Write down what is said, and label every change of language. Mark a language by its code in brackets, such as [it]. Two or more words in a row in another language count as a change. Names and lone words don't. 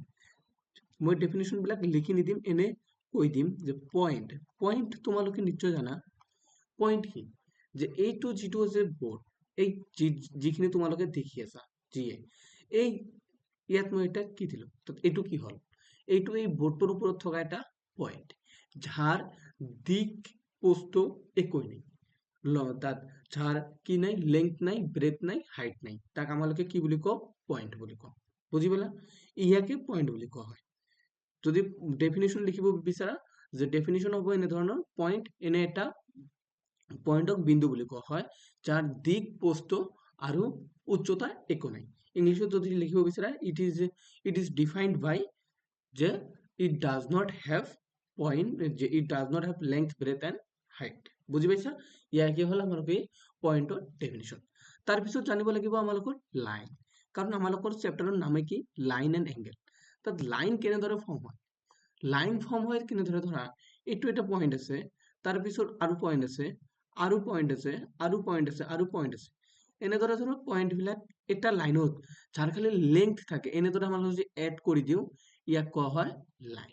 [as] মই ডেফিনিশ্যন বিলাক লিখি নিদিম, এনে কৈ দিম যে পইণ্ট তোমালোকে নিশ্চয় জানা। পইণ্ট কি যে এইটো যিটো আছে বৰ্ড, এই যিখিনি তোমালোকে দেখি আছা যিয়ে এই ইয়াত মই এটা কি দিলো, এইটো কি হল, এইটো এই বৰ্ডটোৰ ওপৰত থকা এটা পইণ্ট যাৰ দিক পোস্ত একোই নেই, তাত যাৰ কি নাই, লেংথ নাই, ব্ৰেথ নাই, হাইট নাই, তাক আমালোকে কি বুলি কওঁ, পইণ্ট বুলি কওঁ। বুজি পালা, ইয়াকে পইণ্ট বুলি কোৱা হয়। যদি ডেফিনিশ্যন লিখিব বিচাৰা যে ডেফিনিশ্যন হ'ব এনেধৰণৰ, পইণ্ট এনে এটা পইণ্টক বিন্দু বুলি কোৱা হয় যাৰ দিক পোস্ত আৰু উচ্চতা একো নাই। ইংলিছত যদি লিখিব বিচাৰা [en] it is defined by যে it does not have point, যে it does not have length, breadth and height. [as] বুজি পাইছা, ইয়াৰ কি হ'ল আমালোকে পইণ্টৰ ডেফিনিশ্যন। তাৰপিছত জানিব লাগিব আমালোকৰ লাইন, কাৰণ আমালোকৰ চেপ্টাৰৰ নামে কি [en] line and angle. [as] তাত লাইন কেনেদৰে ফৰ্ম হয়, লাইন ফৰ্ম হয় কেনেদৰে, ধৰা এইটো এটা পইণ্ট আছে, তাৰপিছত আৰু পইণ্ট আছে, আৰু পইণ্ট আছে, আৰু পইণ্ট আছে, আৰু পইণ্ট আছে, এনেদৰে ধৰক পইণ্ট বিলাক এটা লাইনত যাৰ খালি লেংথ থাকে এনেদৰে আমালোকে যদি এড কৰি দিওঁ ইয়াক কোৱা হয় লাইন।